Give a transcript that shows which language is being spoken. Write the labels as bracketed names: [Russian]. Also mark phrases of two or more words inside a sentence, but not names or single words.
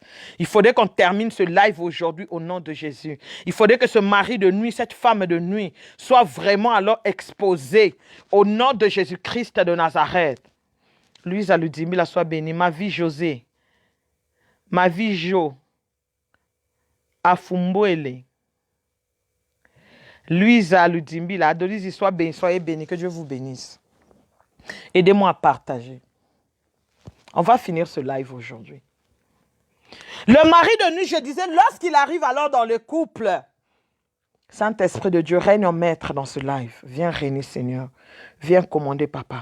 [French] Il faudrait qu'on termine ce live aujourd'hui au nom de Jésus. Il faudrait que ce mari de nuit, cette femme de nuit, soit vraiment alors exposée au nom de Jésus-Christ de Nazareth. Louise Aludimila soit bénie. Ma vie José. Ma vie Jo. Afumboele. Louise Aludimila. Adolis, soit bénie. Soyez bénis. Que Dieu vous bénisse. Aidez-moi à partager. On va finir ce live aujourd'hui. Le mari de nuit, je disais, lorsqu'il arrive alors dans le couple, Saint-Esprit de Dieu, règne en maître dans ce live. Viens régner, Seigneur. Viens commander, Papa.